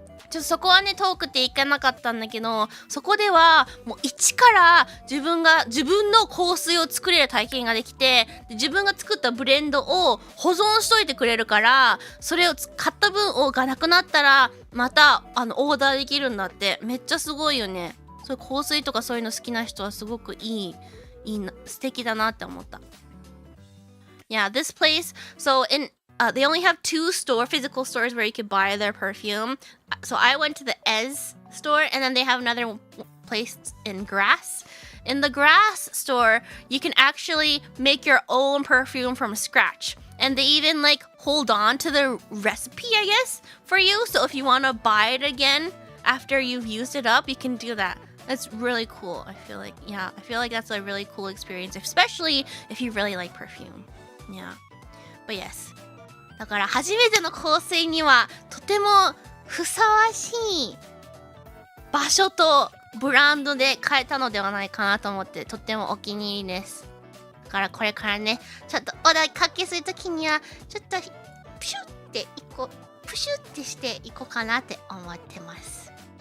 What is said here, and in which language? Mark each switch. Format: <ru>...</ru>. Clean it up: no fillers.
<ja>ちょっとそこはね、遠くて行かなかったんだけど、そこではもう一から自分の香水を作れる体験ができて、自分が作ったブレンドを保存しといてくれるから、それを買った分がなくなったらまたオーダーできるんだって。めっちゃすごいよね。そういう香水とかそういうの好きな人はすごく素敵だなって思った。</ja> <en>Yeah, this place, so they only have 2 physical stores where you could buy their perfume. So I went to the Ez store, and then they have another place in Grass. In the Grass store, you can actually make your own perfume from scratch. And they even like hold on to the recipe, I guess, for you. So if you want to buy it again after you've used it up, you can do that. That's really cool. I feel like that's a really cool experience, especially if you really like perfume. Yeah. But yes.</en> <ja>だから初めての香水にはとてもふさわしい場所とブランドで買えたのではないかなと思って、とってもお気に入りです。だからこれからね、ちょっとお出かけするときにはちょっとプシュってしていこうかなって思ってます。</ja>